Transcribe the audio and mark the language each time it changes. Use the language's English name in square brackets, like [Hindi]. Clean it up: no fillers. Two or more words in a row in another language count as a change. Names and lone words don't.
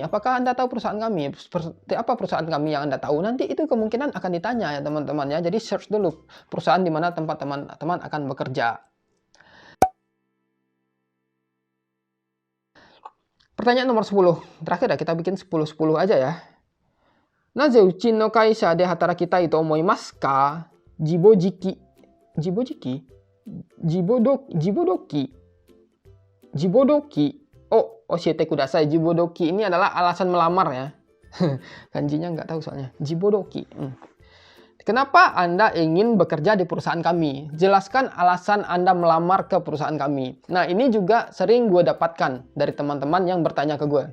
[Indonesian] Apakah Anda tahu perusahaan kami? Seperti apa perusahaan kami yang Anda tahu? Nanti itu kemungkinan akan ditanya ya teman-teman ya. Jadi search dulu perusahaan di mana tempat teman-teman akan bekerja. Pertanyaan nomor 10. Terakhir ya, kita bikin 10-10 aja ya. [Japanese] なぜうちの会社で働きたと思いますか? 志望動機。志望動機. Oh, 教えてください. [Indonesian] Jibodoki ini adalah alasan melamar ya. Kanjinya nggak tahu soalnya. Jibodoki. Kenapa Anda ingin bekerja di perusahaan kami? Jelaskan alasan Anda melamar ke perusahaan kami. Nah, ini juga sering gue dapatkan dari teman-teman yang bertanya ke gue.